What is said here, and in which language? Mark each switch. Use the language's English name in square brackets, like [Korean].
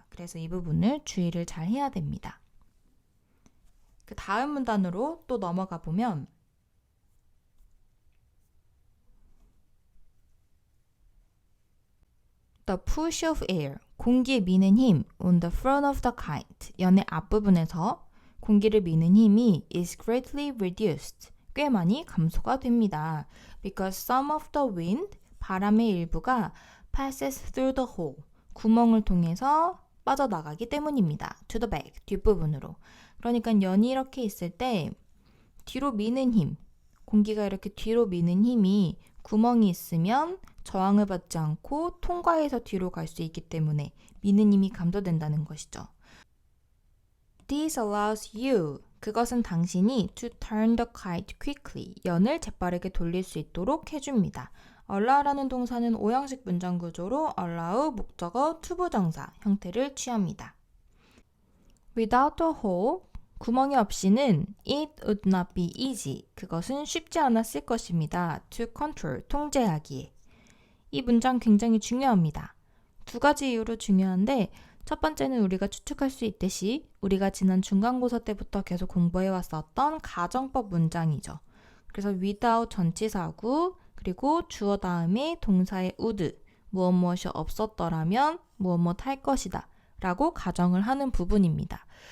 [Korean] 그래서 이 부분을 주의를 잘 해야 됩니다. 그 다음 문단으로 또 넘어가 보면 [English] The push of air, [Korean] 공기에 미는 힘 [English] on the front of the kite, [Korean] 연의 앞부분에서 공기를 미는 힘이 [English] is greatly reduced, [Korean] 꽤 많이 감소가 됩니다. [English] Because some of the wind, [Korean] 바람의 일부가 [English] passes through the hole, [Korean] 구멍을 통해서 빠져나가기 때문입니다. [English] To the back, [Korean] 뒷부분으로. 그러니까 연이 이렇게 있을 때 뒤로 미는 힘, 공기가 이렇게 뒤로 미는 힘이 구멍이 있으면 저항을 받지 않고 통과해서 뒤로 갈 수 있기 때문에 미는 힘이 감소된다는 것이죠. [English] This allows you, [Korean] 그것은 당신이 [English] to turn the kite quickly, [Korean] 연을 재빠르게 돌릴 수 있도록 해줍니다. allow라는 동사는 오형식 문장 구조로 allow, 목적어, 투부정사 형태를 취합니다. [English] Without a hole, [Korean] 구멍이 없이는 [English] it would not be easy, [Korean] 그것은 쉽지 않았을 것입니다. [English] to control, [Korean] 통제하기에. 이 문장 굉장히 중요합니다. 두 가지 이유로 중요한데 첫 번째는 우리가 추측할 수 있듯이 우리가 지난 중간고사 때부터 계속 공부해왔었던 가정법 문장이죠. 그래서 without 전치사구 그리고 주어 다음에 동사의 would, 무엇이 없었더라면 무엇 할 것이다 라고 가정을 하는 부분입니다.